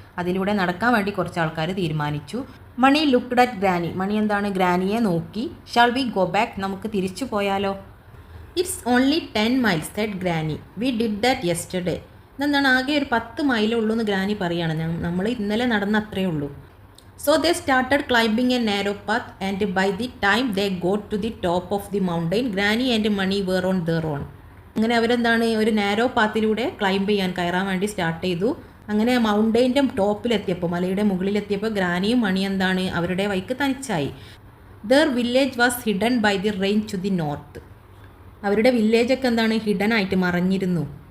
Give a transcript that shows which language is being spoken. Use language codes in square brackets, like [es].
[ml] അതിലൂടെ നടക്കാൻ വേണ്ടി കുറച്ച് ആൾക്കാർ തീരുമാനിച്ചു. [en] Mani looked at granny. [ml] മണി എന്താണ് ഗ്രാനിയെ നോക്കി. [en] shall we go back, [ml] നമുക്ക് തിരിച്ചു പോയാലോ? [en] It's only 10 miles said granny. We did that yesterday. [ml] ഇതെന്താണ് ആകെ ഒരു 10 മൈലേ ഉള്ളൂ എന്ന് ഗ്രാനി പറയുകയാണ്. നമ്മൾ ഇന്നലെ നടന്ന അത്രയേ ഉള്ളൂ. [en] So they started climbing a narrow path and by the time they got to the top of the mountain, Granny and Mani were on their own. [ml] അങ്ങനെ അവരെന്താണ് ഒരു നാരോ പാത്തിലൂടെ ക്ലൈംബ് ചെയ്യാൻ കയറാൻ വേണ്ടി സ്റ്റാർട്ട് ചെയ്തു. അങ്ങനെ മൗണ്ടെയിൻ്റെ ടോപ്പിലെത്തിയപ്പോൾ, മലയുടെ മുകളിലെത്തിയപ്പോൾ ഗ്രാനിയും മണി എന്താണ് അവരുടെ വഴിക്ക് തനിച്ചായി. [en] Their village was hidden by the range to the north. [ml] അവരുടെ വില്ലേജൊക്കെ എന്താണ് ഹിഡൻ ആയിട്ട് മറഞ്ഞിരുന്നു.